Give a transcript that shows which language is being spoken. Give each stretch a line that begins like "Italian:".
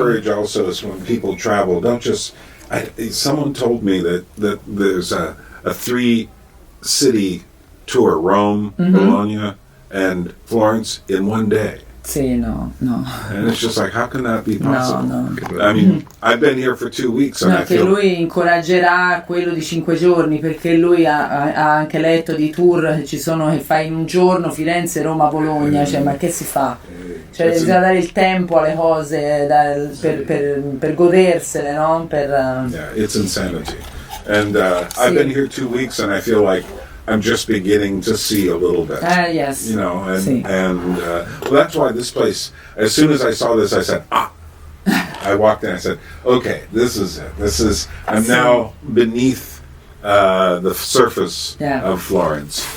English: encourage also is when people travel, don't just. Someone told me that there's a 3-city tour: Rome, Bologna, and Florence in one day.
Italian: Sì, no.
English: And it's just like, how can that be possible? No. I mean, I've been here for 2 weeks and No, I
Italian: che
English: feel...
Italian: lui incoraggerà quello di 5 giorni, perché lui ha anche letto di tour che ci sono, che fai in un giorno Firenze, Roma, Bologna, cioè ma che si fa? Cioè bisogna dare il tempo alle cose per godersele, no?
English: Yeah, it's insanity. And I've been here 2 weeks and I feel like I'm just beginning to see a little bit. Yes. You know, and
Italian: Sì.
English: Well, that's why this place, as soon as I saw this, I said, I walked in, I said, okay, this is it. I'm now beneath the surface of Florence.